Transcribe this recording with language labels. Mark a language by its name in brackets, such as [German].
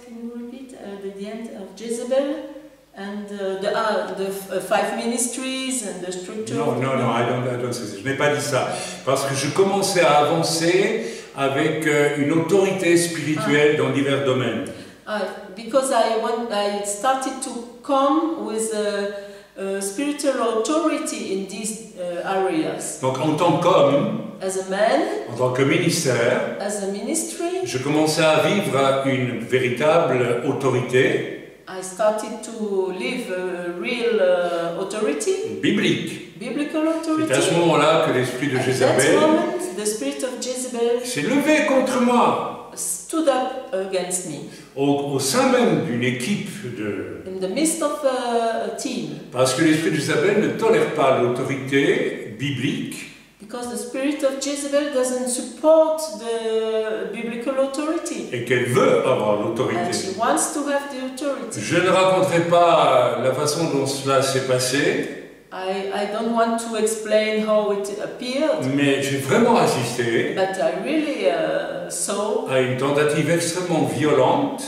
[English] Can you repeat the end of Jezebel? And the 5 ministries and the structure. [French] Non, [English] I don't say [French] ça. Je n'ai pas dit ça. Parce que je commençais à avancer avec une autorité spirituelle dans divers domaines. [English] Because I started to come with a spiritual authority in these areas. [French] Donc en tant qu'homme, [English] as a man, [French] en tant que ministère, [English] as a ministry, [French] je commençais à vivre une véritable autorité. [English] I started to live a real authority, [French] C'est [English] biblical authority. [French] à ce moment-là que l'esprit de Jézabel [English] the spirit of Jezebel [French] s'est levé contre moi. [English] Stood up against me. [French] Au sein même d'une équipe [English] in the midst of a team. [French] Parce que l'esprit de Jézabel ne tolère pas l'autorité biblique. [English] Because the spirit of Jezebel doesn't support the biblical authority. [French] Et qu'elle veut avoir l'autorité. [English] And she wants to have the authority. [French] Je ne raconterai pas la façon dont cela s'est passé. [English] I don't want to explain how it appeared. [French] Mais j'ai vraiment assisté [English] but I really saw [French] à une tentative extrêmement violente